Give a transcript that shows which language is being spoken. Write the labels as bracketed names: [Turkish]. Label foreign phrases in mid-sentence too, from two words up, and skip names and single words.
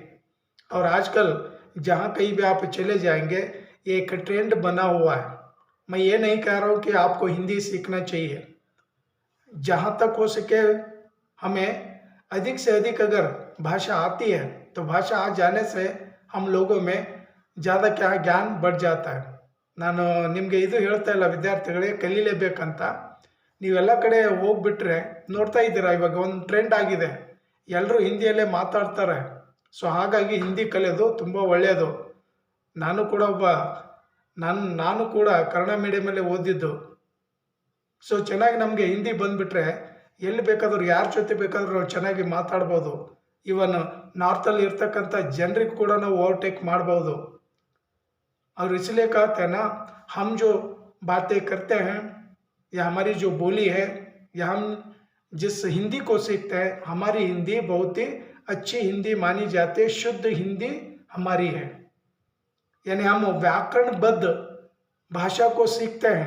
[Hindi] और आजकल जहाँ कहीं भी आप चले जाएंगे, ये एक ट्रेंड बना हुआ है। मैं ये नहीं कह रहा हूँ कि आपको हिंदी सीखना चाहिए, जहाँ तक हो सके हमें अधिक से अधिक अगर भाषा आती है तो भाषा आ जाने से हम लोगों में ज़्यादा क्या ज्ञान बढ़ जाता है. [Kannada] ನಾನು ನಿಮಗೆ ಇದು ಹೇಳ್ತಾ ಇಲ್ಲ ವಿದ್ಯಾರ್ಥಿಗಳೇ ಕಲೀಲೇಬೇಕಂತ. ನೀವೆಲ್ಲ ಕಡೆ ಹೋಗ್ಬಿಟ್ರೆ ನೋಡ್ತಾ ಇದ್ದೀರಾ, ಇವಾಗ ಒಂದು ಟ್ರೆಂಡ್ ಆಗಿದೆ, ಎಲ್ಲರೂ ಹಿಂದಿಯಲ್ಲೇ ಮಾತಾಡ್ತಾರೆ. ಸೊ ಹಾಗಾಗಿ ಹಿಂದಿ ಕಲಿಯೋದು ತುಂಬ ಒಳ್ಳೆಯದು. ನಾನು ಕೂಡ ನಾನು ಕೂಡ ಕನ್ನಡ ಮೀಡಿಯಮಲ್ಲೇ ಓದಿದ್ದು. ಸೊ ಚೆನ್ನಾಗಿ ನಮಗೆ ಹಿಂದಿ ಬಂದುಬಿಟ್ರೆ ಎಲ್ಲಿ ಬೇಕಾದರೂ ಯಾರ ಜೊತೆ ಬೇಕಾದರೂ ನಾವು ಚೆನ್ನಾಗಿ ಮಾತಾಡ್ಬೋದು. ಇವನ್ ನಾರ್ತಲ್ಲಿ ಇರ್ತಕ್ಕಂಥ ಜನರಿಗೆ ಕೂಡ ನಾವು ಓವರ್ಟೇಕ್ ಮಾಡ್ಬೋದು. [Hindi] और इसलिए कहते हैं ना, हम जो बातें करते हैं या हमारी जो बोली है या हम जिस हिंदी को सीखते हैं, हमारी हिंदी बहुत ही अच्छी हिंदी मानी जाती है, शुद्ध हिंदी हमारी है. यानी हम व्याकरणबद्ध भाषा को सीखते हैं.